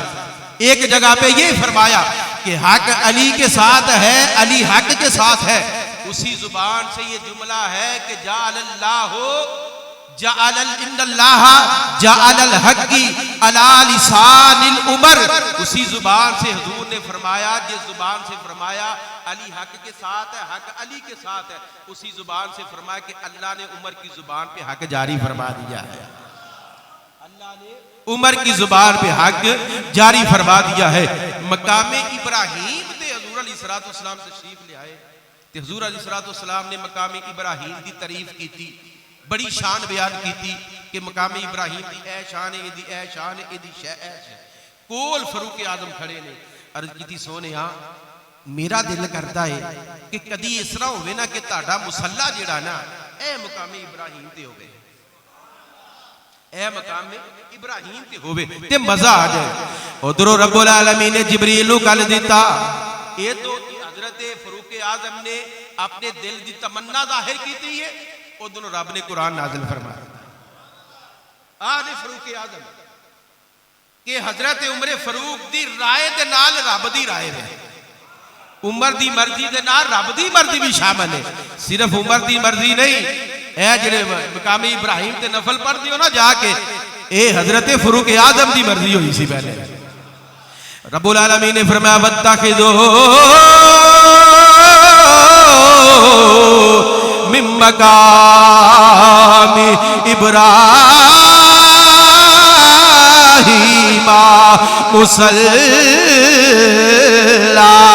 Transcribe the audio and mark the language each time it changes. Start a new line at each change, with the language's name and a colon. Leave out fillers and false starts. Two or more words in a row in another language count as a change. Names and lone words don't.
Urdu: ایک جگہ پہ یہ فرمایا کہ حق علی کے ساتھ ہے، علی حق کے ساتھ ہے. اسی زبان سے یہ جملہ ہے کہ
Arabic: جعل الله جعل إن الله جعل الحق على لسان عمر,
Urdu: اسی زبان سے حضور نے فرمایا، جس زبان سے فرمایا علی حق کے ساتھ ہے، حق علی کے ساتھ ہے، اسی زبان سے فرمایا کہ اللہ نے عمر کی زبان پہ حق جاری فرما دیا ہے، اللہ نے عمر کی زبان پہ حق جاری فرما دیا ہے.
Punjabi: مقام ابراہیم تے حضور علیہ السلام تشریف لے آئے تے حضور علیہ السلام نے مقام ابراہیم کی تعریف کی، بڑی شان بیان کی کہ مقام ابراہیم کی اے شان ہے، ایہدی اے شان ہے، ایہدی شے اے ہے. کول فاروق اعظم کھڑے نے، عرض کی سوہنے میرا دل کرتا ہے کہ کدی اس طرح ہووے نا کہ تاڈا مصلیٰ جیہڑا نا اے مقام ابراہیم تے ہووے، اے مقام ابراہیم تے ہووے تے مزا آ جائے. اودھروں رب العالمین نے جبریل نوں کل دتا,
Urdu: یہ تو حضرت فاروق اعظم نے اپنے دل کی تمنا ظاہر کی ہے.
Punjabi: اودھروں رب نے قرآن نازل فرمایا آلے فاروق اعظم کے حضرت عمر فاروق دی رائے دے نال رب دی رائے ہے، عمر دی مرضی دے نال رب دی مرضی بھی شامل ہے. صرف عمر دی مرضی نہیں، اے جیہڑے مقام ابراہیم تے نفل پڑھدیو نا جا کے، اے حضرت فاروق اعظم دی مرضی ہوئی سی پہلے.
Urdu: رب العالمین نے فرمایا
Arabic: واتخذوا من مقام إبراهيم مصلى.